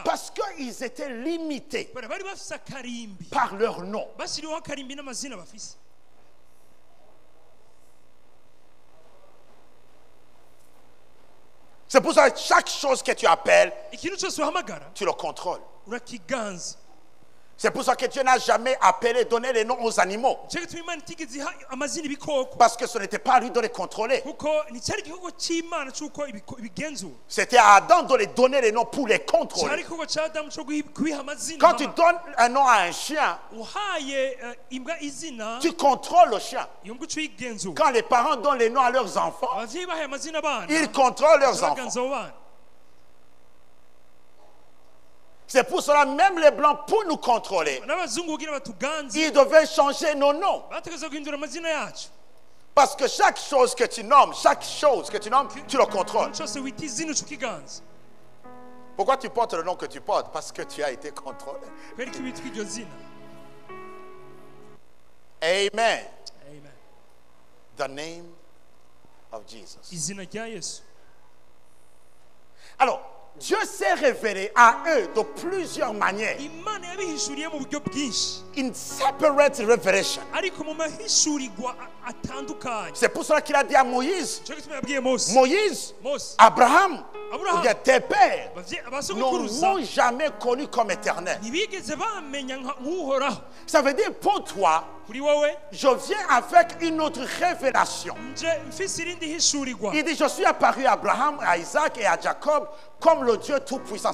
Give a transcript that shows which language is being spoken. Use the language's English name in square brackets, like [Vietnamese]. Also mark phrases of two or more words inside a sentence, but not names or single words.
[French] Parce qu'ils étaient limités [Rundi] bari bafise akarimbi [French] par leur nom. [Rundi] bashyiriweho akarimbi n'amazina bafise. [French] C'est pour ça que chaque chose que tu appelles, [Rundi] ikintu cyose uhamagara [French] tu le contrôles. [Rundi] urakiganza. [French] C'est pour ça que Dieu n'a jamais donné les noms aux animaux. [Rundi] cyo gituma Imana itigeze iha amazina ibikoko [French] Parce que ce n'était pas à lui de les contrôler. [Rundi] kuko nticyari igikorwa cy'Imana cy'uko ibigenzura. [French] C'était à Adam de les donner les noms pour les [Rundi] cyari [French] contrôler. [Rundi] igikorwa cya Adamu cyo kubiha amazina. [French] Quand tu donnes un nom à un chien, [Rundi] uhaye imbwa izina [French] tu contrôles le chien. [Rundi] iyo mbwa uca uyigenzura. [French] Quand les parents donnent les noms à leurs enfants, [Rundi] abavyeyi bahaye amazina abana [French] ils contrôlent leurs enfants. [Rundi] baganza abo bana. [French] C'est pour cela même les blancs, pour nous contrôler, [Rundi] n'abazungu kugira batuganze [French] ils devaient changer nos noms. [Rundi] bategeza guhindura amazina yacu. [French] Parce que chaque chose que tu nommes, tu le contrôles. [Rundi] cyose wita izina uca ukiganza. Pourquoi tu portes le nom que tu portes? Parce que tu as été contrôlé. kubera ko witwa iryo zina. Amen. Amen. [English] The name of Jesus. [Rundi] izina rya Yesu. [French] Alors, Dieu s'est révélé à eux de plusieurs manières. [Rundi] Imana yabihishuriye mu buryo bwinshi [English] In separate revelation. [Rundi] ariko mu mahishurirwa atandukanye. [French] C'est pour cela qu'il a dit à Moïse, [Rundi] cyo gituma yabwiye Mose [French] Moïse, Abraham, ou bien tes pères n'ont jamais connu comme éternel. Ça veut dire pour toi, je viens avec une autre révélation. Il dit, je suis apparu à Abraham, à Isaac et à Jacob comme le Dieu Tout-Puissant.